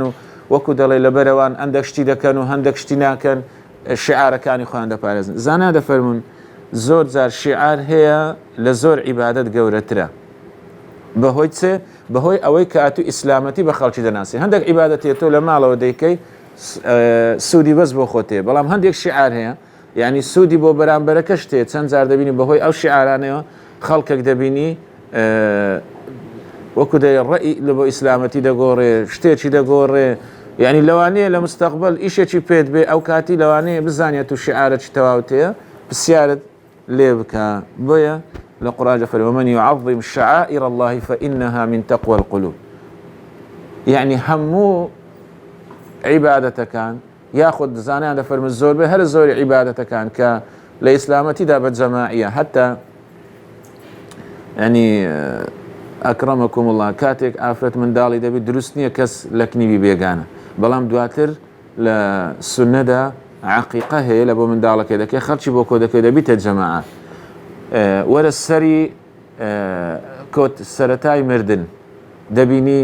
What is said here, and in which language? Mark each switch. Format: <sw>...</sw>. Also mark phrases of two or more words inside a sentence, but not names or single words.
<ckb>و وەکو دەڵێ لەبەرەوان هەندێک شتی دەکەن و هەندێک شتی ناکەن شعارەکانی خۆیان دەپارێزن زانا دەفەرمون زۆر جار شیعار هەیە لە زۆر عیبادەت گەورەترە بەهۆی چێ بەهۆی ئەوەی کە ئاتو ئیسلامەتی بە خەڵکی دەناسی هەندێک عیبادەتی تۆ لە ماڵەوە دەیکەی سوودی بەس بۆ خۆتێ بەڵام هەندێک شیعار هەیە یعنی سوودی بۆ بەرامبەرەکە شتێ چەند جار دەبینی بەهۆی ئەو شیعارانەوە خەڵکێک دەبینی وەکو دەی ڕەئی لە بۆ ئیسلامەتی دەگۆڕێ شتێکی دەگۆڕێ یعنی لەوانەیە لە مستەقبل ئیشێکی پێت بێ ئەو کاتی لەوانەیە بزانێت و شیعارەکی تەواوتەیە پرسیارت لێ بکە بۆیە لە قورئان فەرمێ</ckb> <ar>ومن يعظم شعائر الله فإنها من تقوى القلوب</ar> <ckb>یعنی هەموو عیبادەتەکان یاخود زانیان دەفەرمێ زۆربەی هەر زۆری عیبادەتەکان کە لە ئیسلامەتیدا بە جەماعیە حتا ینی</ckb> <ar>ئەکرەمەکوم الله</ar> <ckb>کاتێک ئافرەت منداڵی دەبێت دروست نییە کەس لە کنیوی بێگانە بەڵام دواتر لە سونەدا عەقیقە هەیە لە بۆ منداڵەکەی دەکەی خەڵکی بۆ کۆ دەکەی دەبیتە جەماعە وەرە سەری کۆت سەرەتای مردن دەبینی</ckb>